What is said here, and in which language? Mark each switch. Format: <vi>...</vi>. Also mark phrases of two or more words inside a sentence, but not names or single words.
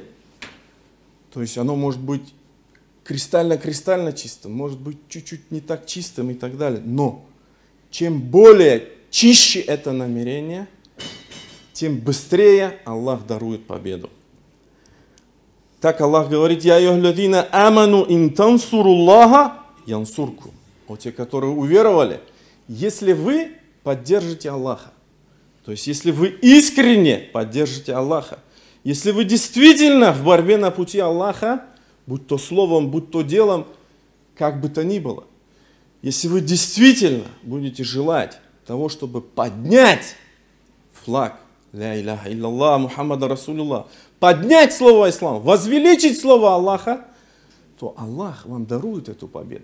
<ru>То есть оно может быть кристально-кристально чистым, может быть чуть-чуть не так чистым и так далее. Но чем более чище это намерение, тем быстрее Аллах дарует победу. Так Аллах говорит:</ru> <ar>«يا أيها الذين آمنوا إن تنصروا الله ينصركم».</ar> <ru>О те, которые уверовали, если вы поддержите Аллаха, то есть если вы искренне поддержите Аллаха, если вы действительно в борьбе на пути Аллаха, будь то словом, будь то делом, как бы то ни было, если вы действительно будете желать того, чтобы поднять флаг</ru> <ar>«لا إله إلا الله محمد رسول الله»,</ar> <ru>поднять слово ислам, возвеличить слово Аллаха, то Аллах вам дарует эту победу.</ru>